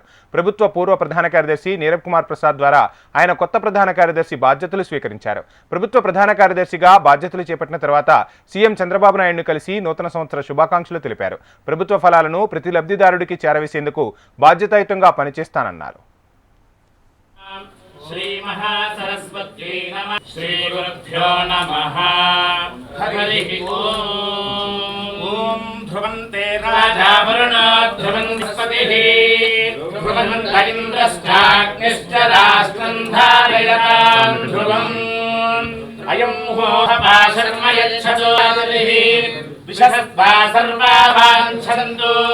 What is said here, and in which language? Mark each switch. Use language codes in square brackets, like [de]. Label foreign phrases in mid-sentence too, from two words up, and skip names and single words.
[te] ప్రభుత్వ పూర్వ ప్రధాన కార్యదర్శి నీరబ్ కుమార్ ప్రసాద్ ద్వారా ఆయన కొత్త ప్రధాన కార్యదర్శి బాధ్యతలు స్వీకరించారు. ప్రభుత్వ ప్రధాన కార్యదర్శిగా బాధ్యతలు చేపట్టిన తర్వాత సీఎం చంద్రబాబు నాయుడును కలిసి నూతన సంవత్సర శుభాకాంక్షలు తెలిపారు. ప్రభుత్వ ఫలాలను ప్రతి లబ్ధిదారుడికి చేరవేసేందుకు బాధ్యతాయుతంగా పనిచేస్తానన్నారు. [sa] श्री महासरस्वत्यै नमः श्री गुरुभ्यो नमः हरिः ओम ध्रुवन्ते राजा वरुणो ध्रुवन्पतिः ध्रुवन्त इन्द्रश्चाग्निश्च राष्ट्रं धारयतां ध्रुवम् अयं मुहूर्तः शर्म यच्छतो विशस्वा सर्वा वाञ्छन्तु